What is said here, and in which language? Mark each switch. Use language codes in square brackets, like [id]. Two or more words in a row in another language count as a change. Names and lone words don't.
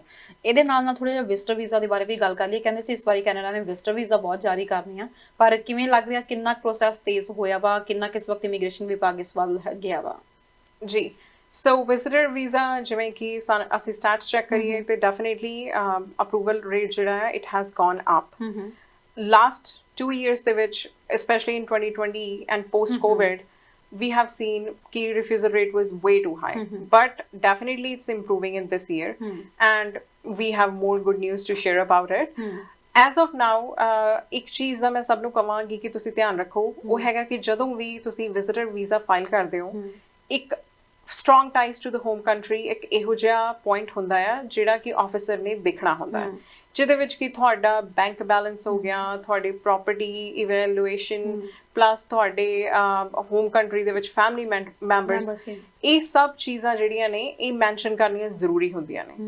[pa] ਇਹਦੇ ਨਾਲ ਥੋੜਾ ਜਿਹਾ [en] visitor visa [pa] ਦੇ ਬਾਰੇ ਵੀ ਗੱਲ ਕਰ ਲਈ. ਕਹਿੰਦੇ ਸੀ ਇਸ ਵਾਰੀ ਕੈਨੇਡਾ ਨੇ [en] visitor visa [pa] ਬਹੁਤ ਜਾਰੀ ਕਰਨੀ ਆ, ਪਰ ਕਿਵੇਂ ਲੱਗ ਰਿਹਾ, ਕਿੰਨਾ ਪ੍ਰੋਸੈਸ ਤੇਜ਼ ਹੋਇਆ ਵਾ, ਕਿੰਨਾ ਕਿਸ ਵਕਤ ਇਮੀਗ੍ਰੇਸ਼ਨ ਵਿਭਾਗ ਇਸ ਵੱਲ ਗਿਆ ਵਾ? ਜੀ, ਸੋ [en] visitor visa [pa] ਜਿਵੇਂ ਕਿ ਅਸੀਂ [en] status check [pa] ਕਰੀਏ ਤੇ [en] definitely approval rate [pa] ਜਿਹੜਾ ਹੈ [en] it has gone up. last 2 years [pa] ਦੇ ਵਿੱਚ [en] specially in 2020 and post Covid we have seen key refusal rate was way too high, but definitely it's improving in this year and we have more good news to share about it. As of now [pa] ਇੱਕ ਚੀਜ਼ ਦਾ ਮੈਂ ਸਭ ਨੂੰ ਕਹਾਂਗੀ ਕਿ ਤੁਸੀਂ ਧਿਆਨ ਰੱਖੋ, ਉਹ ਹੈਗਾ ਕਿ ਜਦੋਂ ਵੀ ਤੁਸੀਂ [en] visitor visa file [pa] ਕਰਦੇ ਹੋ, ਇੱਕ [en] strong ties to the home country [pa] ਇੱਕ ਇਹੋ ਜਿਹਾ ਪੁਆਇੰਟ ਹੁੰਦਾ ਆ ਜਿਹੜਾ ਕਿ ਆਫਿਸਰ ਨੇ ਦੇਖਣਾ ਹੁੰਦਾ ਹੈ, ਜਿਹਦੇ ਵਿੱਚ ਕਿ ਤੁਹਾਡਾ [en] bank balance [pa] ਹੋ ਗਿਆ, ਤੁਹਾਡੀ [en] property evaluation plus [pa] ਤੁਹਾਡੇ [en] home country [pa] ਦੇ ਵਿੱਚ [en] family members, [pa] ਇਹ ਸਭ ਚੀਜ਼ਾਂ ਜਿਹੜੀਆਂ ਨੇ ਇਹ ਮੈਂਸ਼ਨ ਕਰਨੀਆਂ ਜ਼ਰੂਰੀ ਹੁੰਦੀਆਂ ਨੇ.